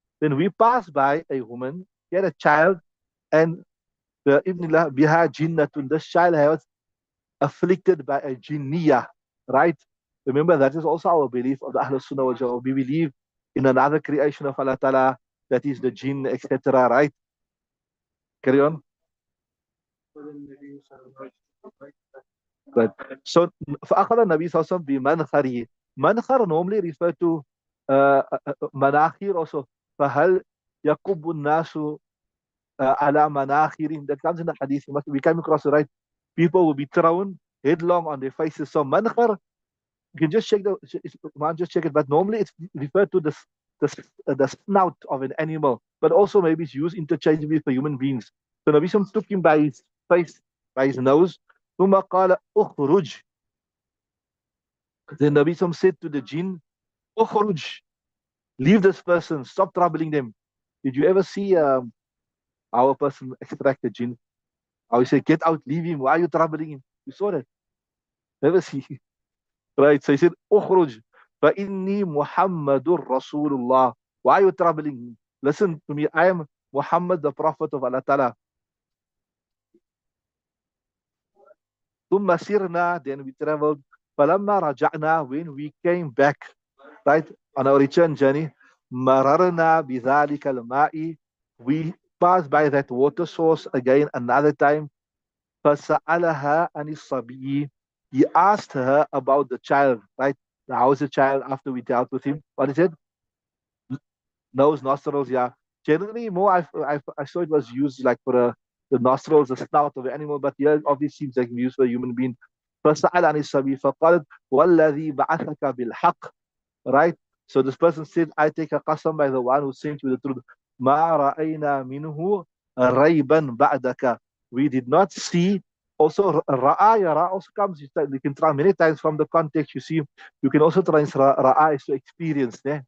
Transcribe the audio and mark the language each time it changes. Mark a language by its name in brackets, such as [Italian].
[English] Then we pass by a woman, she had a child, and the [Arabic] Ibn lah biha jinnatun. [English] This child was afflicted by a jinniya, right? Remember, that is also our belief of the Ahlul Sunnah wal Jama'ah. We believe in another creation of Allah Ta'ala, that is the jinn, etc., right? Carry on. [Arabic] قال النبي صلى الله عليه وسلم Right. So, فأخذ النبي صلى الله عليه وسلم بمنخره. [English] Mankhar normally refer to manakhir also. [Arabic] فهل يكب الناس على مناخرهم. [English] That comes in the hadith. We came across it, right? People will be thrown headlong on their faces. So mankhar, you can just check just check it. But normally it's referred to the snout of an animal, but also maybe it's used interchangeably for human beings. So Nabi Sallam took him by his face, by his nose. [Arabic] ثم قال اخرج. [English] Then Nabi Sallam said to the jinn, [Arabic] اخرج, [English] leave this person, stop troubling them. Did you ever see our person extract the jinn? How he said, get out, leave him. Why are you troubling him? You saw that? Never see. Right? So he said, [Arabic] اخرج فإني محمد رسول الله. [English] Why are you troubling him? Listen to me. I am Muhammad, the Prophet of Allah Ta'ala. [Arabic] ثم سرنا, [English] then we traveled. [Arabic] فلما رجعنا, [English] when we came back, right, on our return journey, [Arabic] مررنا بذلك الماء, [English] we passed by that water source again another time. [Arabic] فسألها عن الصبي. [English] He asked her about the child, right? How is the child after we dealt with him? What is it? Nose, nostrils, yeah. Generally, more I saw it was used like for the nostrils, the snout of the animal, but here obviously seems like used for a human being. [Arabic] فسأل عن الصبي فقالت والذي بعثك بالحق, right? [English] So this person said, I take a qasam by the one who sent you the truth. [Arabic] ما رأينا منه ريبا بعدك. [English] We did not see. Also, ra'a, yara also comes. You can try many times from the context. You see, you can also translate ra'a is to experience.